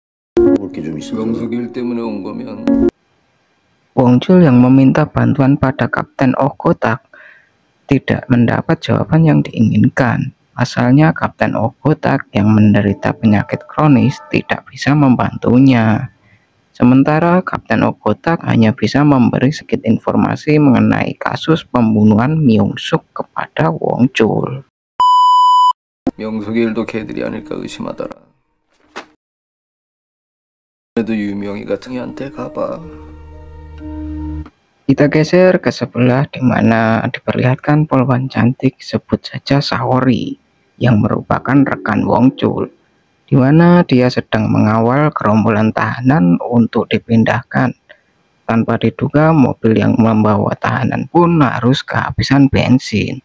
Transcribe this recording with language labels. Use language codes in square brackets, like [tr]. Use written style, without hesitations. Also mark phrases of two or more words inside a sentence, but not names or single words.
[id] Wong Chul yang meminta bantuan pada Kapten Oh Gotak tidak mendapat jawaban yang diinginkan. Pasalnya Kapten Oh Gotak yang menderita penyakit kronis tidak bisa membantunya. Sementara Kapten Oh Gotak hanya bisa memberi sedikit informasi mengenai kasus pembunuhan Myung Suk kepada Wong Chul. [ko] 명숙이 일도 걔들이 아닐까 의심하더라. 그래도 유명희 같은 애한테 가봐. [id] Kita geser ke sebelah di mana diperlihatkan polwan cantik sebut saja Saori yang merupakan rekan Wong Chul, di mana dia sedang mengawal gerombolan tahanan untuk dipindahkan. Tanpa diduga mobil yang membawa tahanan pun harus kehabisan bensin.